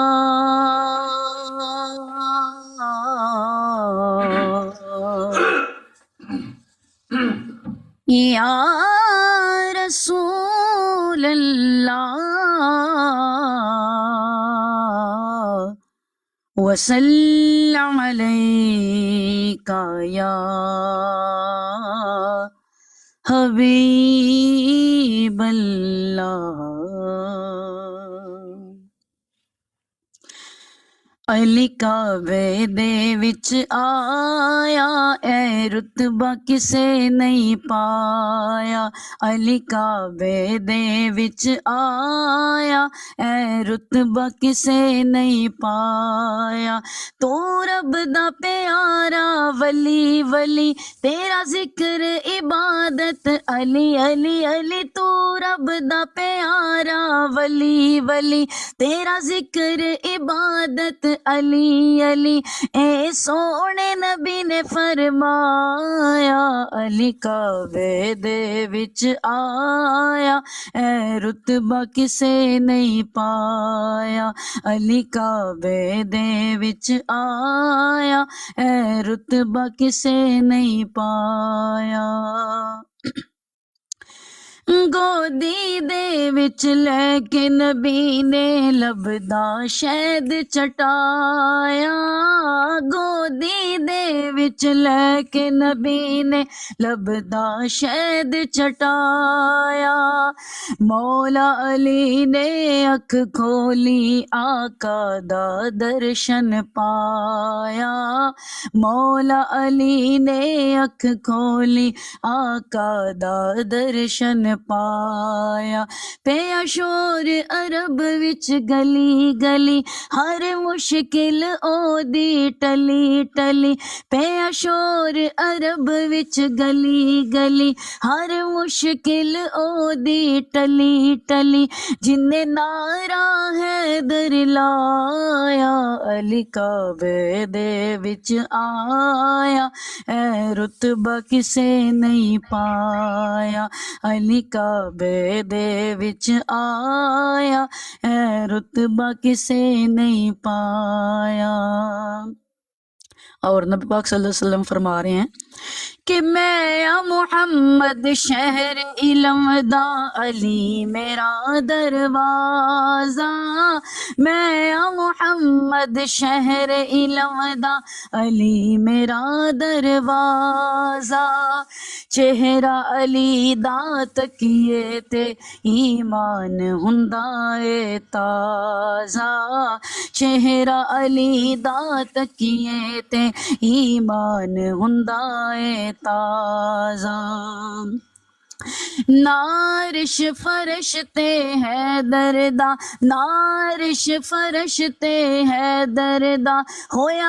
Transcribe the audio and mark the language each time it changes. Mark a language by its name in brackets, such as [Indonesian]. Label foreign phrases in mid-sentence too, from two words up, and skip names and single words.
[Arabic] رسول اللہ وسلم علیک یا [Punjabi] حبیب اللہ علی کعبے دے وچ آیا اے رتبہ کسے نہیں پایا علی کعبے دے وچ آیا اے رتبہ کسے نہیں پایا تو رب دا پیارا ولی ولی تیرا ذکر عبادت علی علی علی تو رب دا پیارا ولی ولی تیرا ذکر عبادت علی علی اے سونے نبی نے فرمایا علی کعبے دے وچ آیا اے رتبہ کسے نہیں پایا علی کعبے دے وچ آیا اے رتبہ کسے نہیں پایا گودی دے وچ لے کے نبی نے لبدا شہد چٹایا گودی دے وچ لے کے نبی نے لبدا شہد چٹایا مولا علی نے اکھ کھولی آقا دا درشن پایا مولا علی نے اکھ کھولی آقا دا درشن پایا پیا شور عرب وچ گلی گلی ہر مشکل او دی ٹلی ٹلی پیا شور عرب وچ گلی گلی ہر مشکل او دی ٹلی ٹلی جن نعرہ حیدر لایا علی کعبے دے وچ آیا اے رتبہ کسے نہیں پایا علی کعبے دے وچ آیا اے رتبہ کسے نہیں پایا۔ [Urdu] اور نبی پاک [Arabic] صلی اللہ علیہ وسلم [Urdu] فرما رہے ہیں کہ [Punjabi] میں یا محمد شہر علم دا علی میرا دروازہ میں یا محمد شہر علم دا علی میرا دروازہ چہرہ علی دا تکیے تے ایمان ہندا اے تازہ چہرہ علی دا تکیے تے ایمان ہندا اے تازہ نارش فرش تے ہے دردا نارش فرش تے ہے دردا ہویا